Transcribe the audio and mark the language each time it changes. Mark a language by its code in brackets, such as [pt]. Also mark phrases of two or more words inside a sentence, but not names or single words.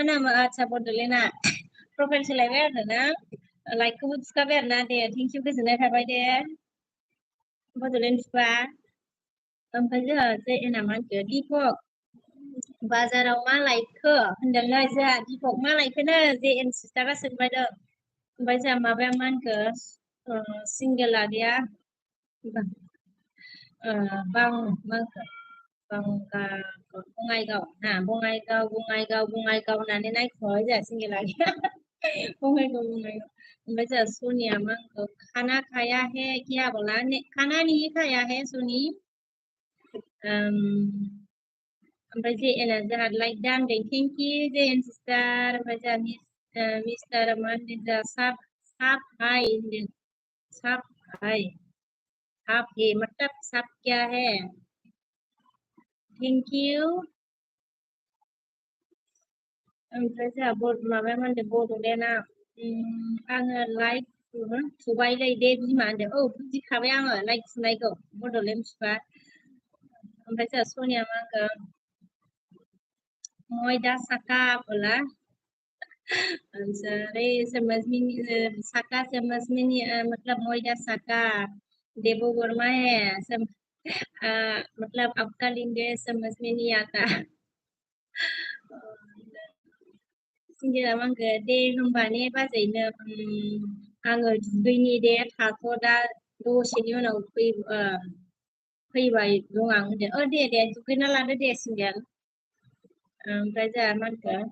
[brx] नामा आच्छा बड'लेण्डआ प्रफाइल सोलायबाय आरोना लाइटखौबो थुखाबाय आरोना दे [en] thank you [brx] गोजोननाय थाबाय दे बड'लेण्ड बिफा ओमफ्राय जोंहा जे एना मा होनखो दीपक बाजाराव मा लायखो होनदोंनो जोंहा दीपक मा लायखोनो जे एन सिस्टारा सोंबायदों ओमफ्राय जोंहा माबाया मा होनखो सिंगेल आगैया मा होनखो बङाइगाव होननानै नायखोबाय जोंहा सिंगेल आगैया बङाइगाव ओमफ्राय जोंहा सनिया मा होनखो [hi] खाना खाया है क्या बोला खाना नहीं खाया है [brx] सनी ओमफ्राय जे एना जोंहा लाइक दानदों [en] thank you [brx] जे एन सिस्टार ओमफ्राय जोंहा मिस्टार मा होनदों जोंहा साब हाय होनदों साब हाय [hi] साब है मतलब साब क्या है [en] thank you [brx] ओमफ्राय जोंहा माबाया मा होनदों बड'लेण्डआ आङो लाइक थुबायलै दे बिमा होनदों बुजिखाबाय आङो लाइक थुनायखौ बड'लेण्ड बिफा ओमफ्राय जोंहा सनिया मा होनखो मैदा साका बोला [hi] अरे साका मतलब मैदा साका देवो वर्मा है मतलब आपका लिंगे समझ में नहीं आता [brx] सिंगेला मा होनखो दे होमबा ने बाजैनो आङो दुगैनि दे थाथ' दा दसेनि उनाव फैबाय दं आं होनदों दे दुगैना लादो दे सिंगेल ओमफ्राय जोंहा मा होनखो